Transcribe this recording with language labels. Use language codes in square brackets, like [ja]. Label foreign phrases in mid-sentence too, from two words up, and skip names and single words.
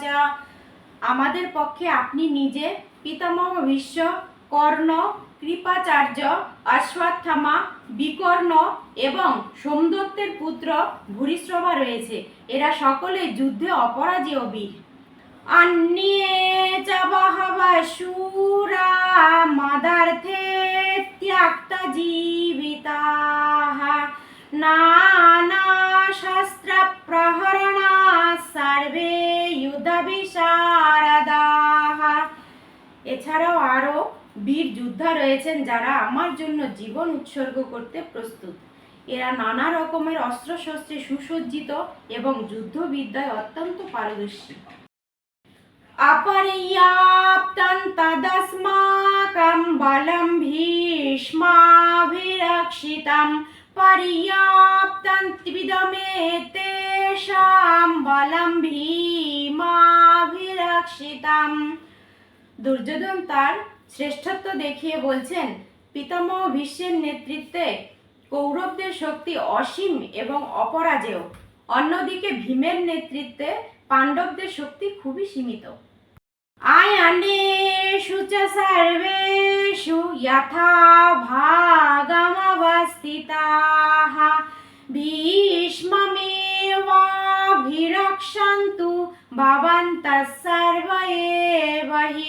[bn] আমাদের পক্ষে আপনি নিজে, পিতামহ ভীষ্ম, কর্ণ, কৃপাচার্য, অশ্বত্থামা, বিকর্ণ এবং সোমদত্তের পুত্র ভূরিশ্রবা রয়েছে। এরা সকলে যুদ্ধে অপরাজেয় বীর। [sa] अन्ये च बहवः शूरा मदर्थे त्यक्तजीविताः नानाशस्त्रप्रहरणाः सर्वे युद्धविशारदाः। [bn] এছাড়াও আরও বীর যোদ্ধা রয়েছেন যারা আমার জন্য জীবন উৎসর্গ করতে প্রস্তুত। এরা নানা রকমের অস্ত্রশস্ত্রে সুসজ্জিত এবং যুদ্ধবিদ্যায় অত্যন্ত পারদর্শী। [sa] अपर्याप्तं तदस्माकं बलं भीष्माभिरक्षितं पर्याप्तं त्विदमेतेषां बलं भीमाभिरक्षितं। [bn] দুর্যোধন তার শ্রেষ্ঠত্ব দেখিয়ে বলছেন, পিতামহ ভীষ্মের নেতৃত্বে কৌরবদের শক্তি অসীম এবং অপরাজেয়। অন্যদিকে ভীমের নেতৃত্বে পাণ্ডবদের শক্তি খুবই সীমিত। [sa] আয়নেষু চ সর্বেষু যথা ভাগমবস্থিতাঃ ভীষ্মমেবাভিরক্ষन्तু ভবন্তঃ সর্ব এব হি।